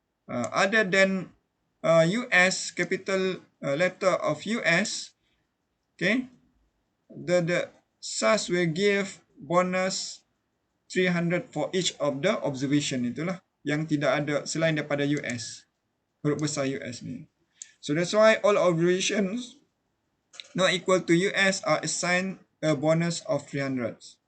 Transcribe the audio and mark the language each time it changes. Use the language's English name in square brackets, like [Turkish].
[English] Other than US, capital letter of US, okay, the SAS will give bonus 300 for each of the observation. [Malay] Itulah yang tidak ada selain daripada US. Huruf besar US ni. [English] So that's why all observations not equal to US are assigned a bonus of 300.